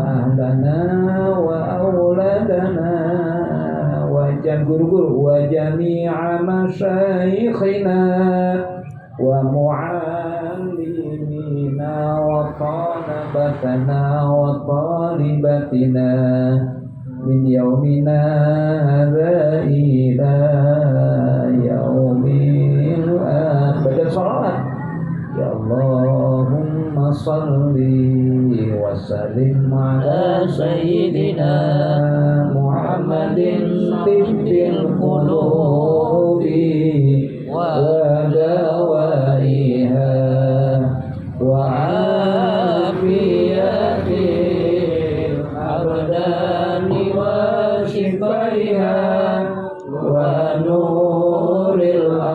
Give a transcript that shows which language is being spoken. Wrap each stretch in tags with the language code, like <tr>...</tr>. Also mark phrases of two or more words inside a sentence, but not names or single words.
<ar>أهلنا وأولادنا و guru-guru وجميع مشايخنا ومعلمينا وطلبتنا وطالباتنا من يومنا هذا إلى اليوم الآخر. Salawat يا اللهم صل وسلم على سيدنا محمد طب القلوب ودوائها وعافية الأبدان وشفائها ونور</ar>